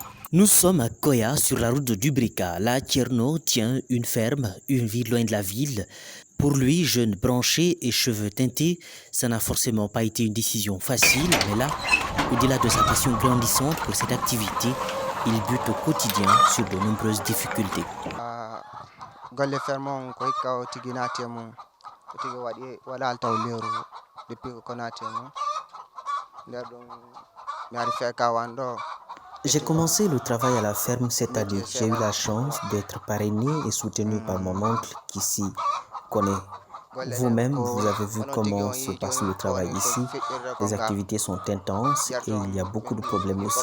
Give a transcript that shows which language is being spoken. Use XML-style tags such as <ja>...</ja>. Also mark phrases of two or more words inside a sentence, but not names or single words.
<fr>Nous sommes à Koya, sur la route de Dubrika. Là, Tierno tient une ferme, une vie loin de la ville. Pour lui, jeune branché et cheveux teintés, ça n'a forcément pas été une décision facile, mais là, au-delà de sa passion grandissante pour cette activité, il bute au quotidien sur de nombreuses difficultés.</fr> <ff>Golle ferme on ko hikka o tigi naati e mum o tigi waɗi wala altaw lewru depuis ko naati e mum nder ɗum mi ari fekawan ɗo.</ff> <fr>J'ai commencé le travail à la ferme cette année. J'ai eu la chance d'être parrainé et soutenu par mon oncle qui s'y connaît. Vous-même, vous avez vu comment se passe le travail ici. Les activités sont intenses et il y a beaucoup de problèmes aussi.</fr>